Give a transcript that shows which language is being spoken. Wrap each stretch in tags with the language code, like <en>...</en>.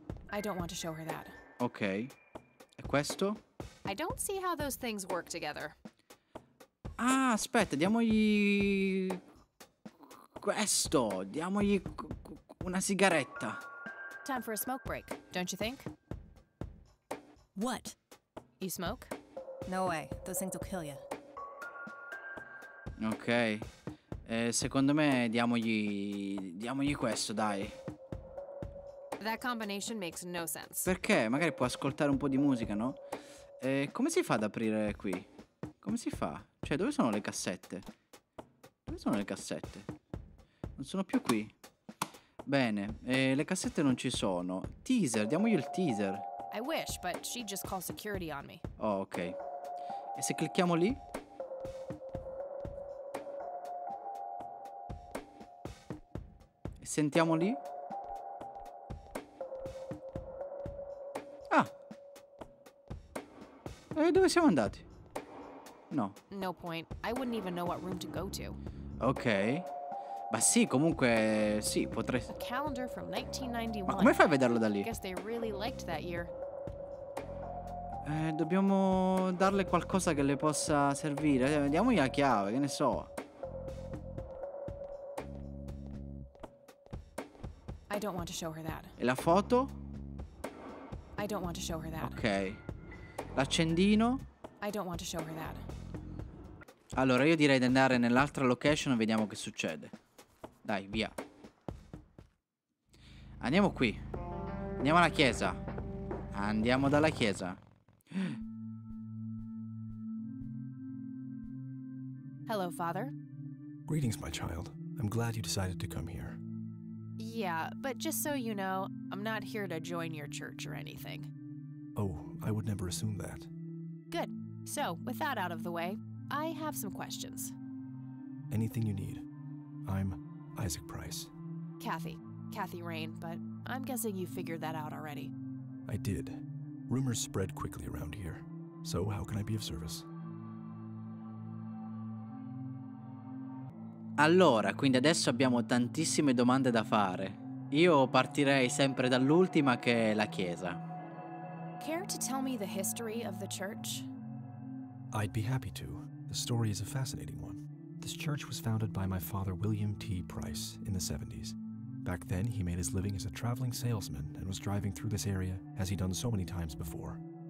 <en>I don't want to show her that.</en> <it>Ok. E questo?</it> <en>I don't see how those things work together.</en> <it>Ah, aspetta, diamogli questo. Diamogli Una sigaretta.</it> <en>Time for a smoke break, don't you think? What? You smoke? No way. Those things will kill you. Ok.</en> <it>Secondo me diamogli questo, dai.</it> <en>That combination makes no sense.</en> <it>Perché? Magari può ascoltare un po' di musica, no? Come si fa ad aprire qui? Come si fa? Cioè, dove sono le cassette? Dove sono le cassette? Non sono più qui. Bene, le cassette non ci sono. Teaser, diamogli il teaser.</it> <en>I wish, but she'd just call security on me.</en> <it>Oh, ok. E se clicchiamo lì? E sentiamo lì? Ah! E dove siamo andati? No.</it> <en>No point. I wouldn't even know what room to go to. Ok.</en> <it>Ma sì, comunque sì, potrei...</it> <en>A calendar from 1991.</en> <it>Ma come fai a vederlo da lì?</it> <en>Guess they really liked that year.</en> <it>Dobbiamo darle qualcosa che le possa servire. Diamogli la chiave, che ne so.</it> <en>I don't want to show her that.</en> <it>E la foto?</it> <en>I don't want to show her that.</en> <it>Ok. L'accendino?</it> <en>I don't want to show her that.</en> <it>Allora io direi di andare nell'altra location e vediamo che succede. Dai, via. Andiamo qui. Andiamo alla chiesa. Andiamo dalla chiesa.</it> <en>Hello, Father. Greetings, my child. I'm glad you decided to come here. Yeah, but just so you know, I'm not here to join your church or anything. Oh, I would never assume that. Good. So, with that out of the way, I have some questions. Anything you need. I'm Isaac Price. Kathy Rain, but I'm guessing you figured that out already. I did. Rumors spread quickly around here. So how can I be of service?</en> <it>Allora, quindi adesso abbiamo tantissime domande da fare. Io partirei sempre dall'ultima, che è la chiesa.</it> <en>Care to tell me the history of the church? I'd be happy to. The story is a fascinating one. This church was founded by my father, William T. Price, in the 70s. Back then, he made his living as a traveling salesman and was driving through this area as he'd done so many times before.</en>